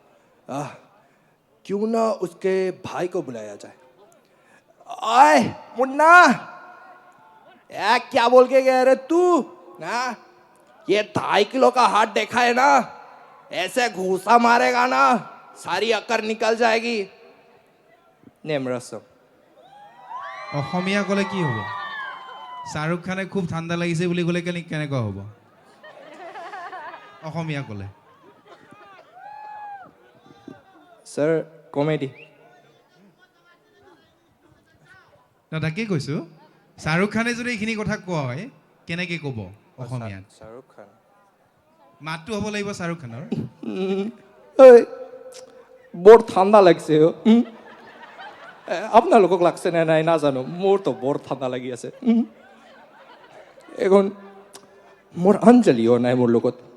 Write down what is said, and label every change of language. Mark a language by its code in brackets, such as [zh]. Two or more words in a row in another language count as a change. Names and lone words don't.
[hi] क्यों ना उसके भाई को बुलाया जाए आए मुन्ना क्या बोल के गया रे तू ना ये 2.5 किलो का हाथ देखा है ना ऐसे घूसा मारेगा ना सारी अक्कर निकल जाएगी नेमरसम [as] অসমীয়া ক'লে কি হ'ব শ্বাহৰুখ খানে খুব ঠাণ্ডা লাগিছে বুলি ক'লে কেনেকুৱা হ'ব অসমীয়া ক'লে [en] sir comedy [as] তাকেই কৈছোঁ শ্বাহৰুখ খানে যদি এইখিনি কথা কয় কেনেকৈ ক'ব অসমীয়াত शाहरुख खान মাতটো হ'ব লাগিব শ্বাহৰুখ খানৰ বৰ ঠাণ্ডা লাগিছে আপোনালোকক লাগছে নে নাই নাজানো মোৰতো বৰ ঠাণ্ডা লাগি আছে এখন মোৰ অঞ্জলিও নাই মোৰ লগত